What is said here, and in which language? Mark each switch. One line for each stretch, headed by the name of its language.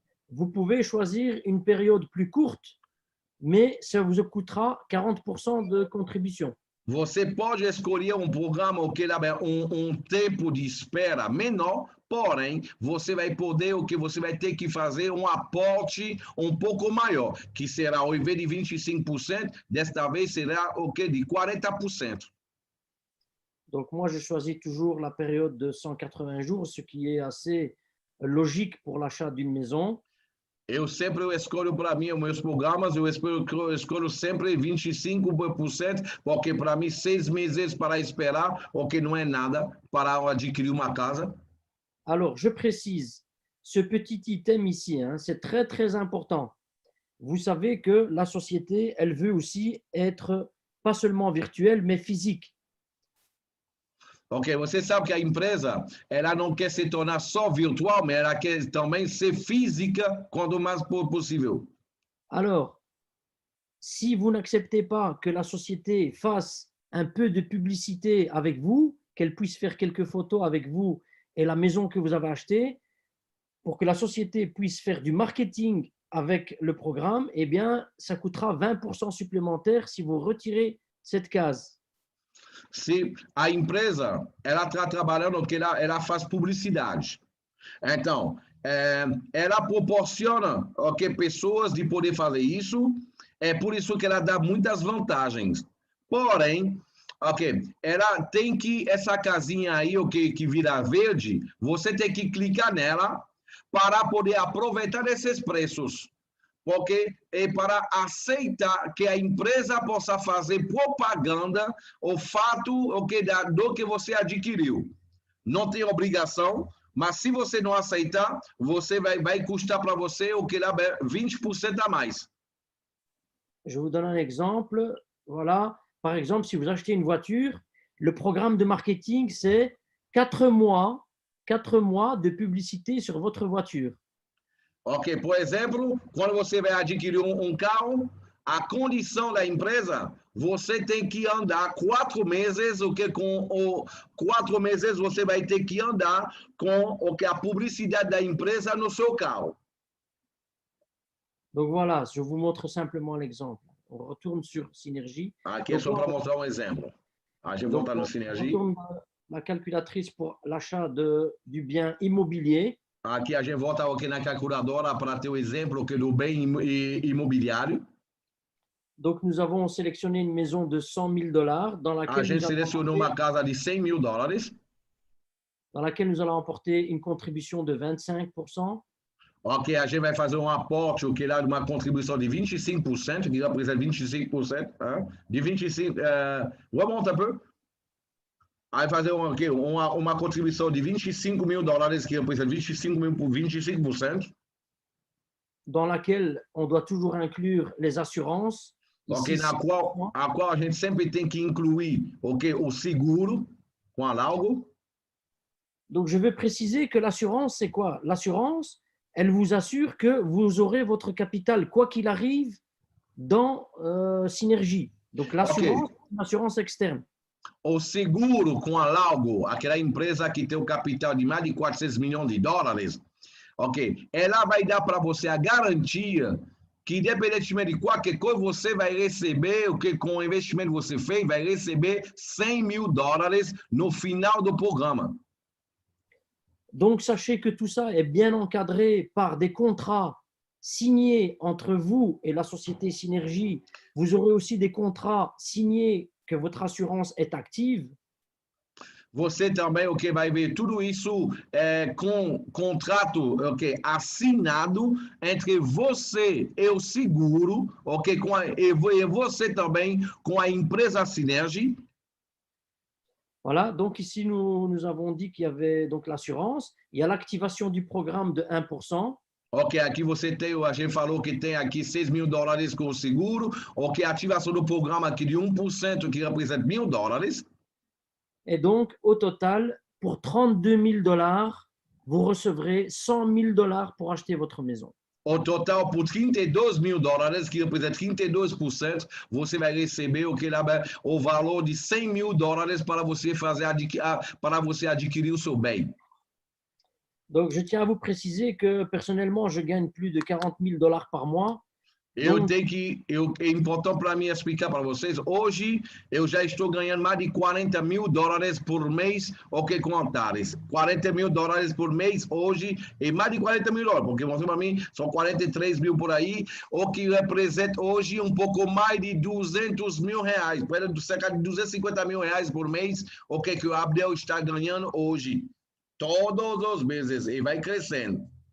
French: Vous pouvez choisir une période plus courte, mais ça vous coûtera 40% de contribution.
Portuguese: Você pode escolher programa que é tempo de espera menor, porém, você vai poder, você vai ter que fazer aporte pouco maior, que será, ao invés de 25%, desta vez será de 40%.
French: Donc, moi, je choisis toujours la période de 180 jours, ce qui est assez logique pour l'achat d'une maison.
Portuguese: Eu sempre escolho para mim os meus programas, eu escolho sempre 25%, porque para mim 6 meses para esperar, o que não é nada para adquirir uma casa.
French: Alors, je précise, ce petit item ici, hein, c'est très important. vous savez que la société, elle veut aussi être pas seulement virtuelle, mais physique.
Portuguese: Ok, você sabe que a empresa, ela não quer se tornar só virtual, mas ela quer também ser física quando mais possível.
French: Alors, si vous n'acceptez pas que la société fasse un peu de publicité avec vous, qu'elle puisse faire quelques photos avec vous et la maison que vous avez achetée, pour que la société puisse faire du marketing avec le programme, eh bien, ça coûtera 20% supplémentaire si vous retirez cette case.
Portuguese: Se a empresa, ela está trabalhando que ela faz publicidade. Então, ela proporciona pessoas de poder fazer isso, é por isso que ela dá muitas vantagens. Porém, ela tem que, essa casinha aí, que vira verde, você tem que clicar nela para poder aproveitar esses preços. Porque é para aceitar que a empresa possa fazer propaganda o fato do que você adquiriu. Não tem obrigação, mas se você não aceitar, você vai custar para você o que lá 20% a mais.
French: Je vous donne un exemple. Voilà. Par exemple, si vous achetez une voiture, le programme de marketing, c'est 4 mois de publicité sur votre voiture.
Portuguese: Ok, por exemplo, quando você vai adquirir carro, a condição da empresa, você tem que andar 4 meses, com 4 meses você vai ter que andar com a publicidade da empresa no seu carro.
French: Donc voilà, je vous montre simplement l'exemple. On retourne sur Synergie.
Portuguese: Aqui é só para mostrar um exemplo. A gente volta no Synergie.
French: On retourne la calculatrice pour l'achat du bien immobilier.
Portuguese: Aqui a gente volta aqui na calculadora para ter o exemplo do bem imobiliário.
French: Donc nous avons sélectionné une maison de $100,000 dans laquelle,
Portuguese: a gente selecionou uma casa de $100,000.
French: Dans laquelle nous allons apporter une contribution de 25%.
Portuguese: Ok, a gente vai fazer um aporte, que lá de uma contribuição de 25%, que representa 25%, hein? De 25%, remonta um pouco. Aí fazer uma contribuição de $25,000, que representa 25,000 por 25%.
French: Dans laquelle on doit toujours inclure les assurances.
Portuguese: Ok, a qual a gente sempre tem que incluir o seguro com a Laugo.
French: Donc je veux préciser que l'assurance, c'est quoi? L'assurance, elle vous assure que vous aurez votre capital, quoi qu'il arrive, dans Synergie. Donc l'assurance, c'est une assurance externe.
Portuguese: O seguro com a Laugo, aquela empresa que tem o capital de mais de $400 milhões, ok, ela vai dar para você a garantia que, independentemente de qualquer coisa, você vai receber, com o investimento que você fez, vai receber $100,000 no final do programa.
French: Donc, sachez que tout ça est bien encadré par des contrats signés entre vous et la société Synergie. Vous aurez aussi des contrats signés que votre assurance est active.
Portuguese: Você também vai ver tudo isso com contrato assinado entre você e o seguro, e você também com a empresa Synergie.
French: Voilà, donc ici nous avons dit qu'il y avait donc l'assurance, il y a l'activation du programme de 1%.
Portuguese: Ok, aqui você tem, a gente falou que tem aqui $6,000 com o seguro, ok, a ativação do programa aqui de 1%, que representa $1.000.
French: Et donc, au total, pour $32,000, vous recevrez $100,000 pour acheter votre maison. Au total,
Portuguese: por $32,000, que representa 32%, você vai receber o valor de $100,000 para você adquirir o seu bem.
French: Donc, je tiens à vous préciser que personnellement, je gagne plus de $40,000 par mois.
Portuguese: É importante para mim explicar para vocês, hoje eu já estou ganhando mais de $40,000 por mês, com altares. $40,000 por mês hoje, e mais de $40,000, porque para mim são 43 mil por aí, o que representa hoje um pouco mais de R$200,000, cerca de R$250,000 por mês, que o Abdel está ganhando hoje, todos os meses, e vai crescendo.